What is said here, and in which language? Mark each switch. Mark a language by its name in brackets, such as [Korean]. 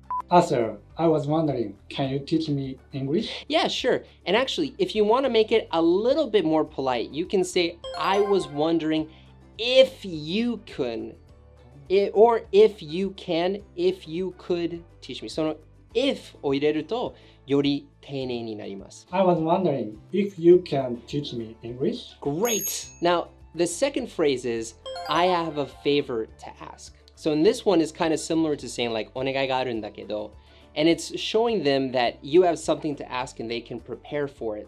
[English] Arthur, I was wondering, can you teach me English? Yeah, sure. And actually, if you want to make it a little bit more polite, you can say, I was wondering if you could, or if you can, if you could teach me. [Japanese] その if を入れるとより丁寧になります。 [English] I was wondering if you can teach me English? Great. Now, the second phrase is, I have a favor to ask. So in this one is kind of similar to saying like, [Japanese] お願いがあるんだけど, [English] and it's showing them that you have something to ask and they can prepare for it.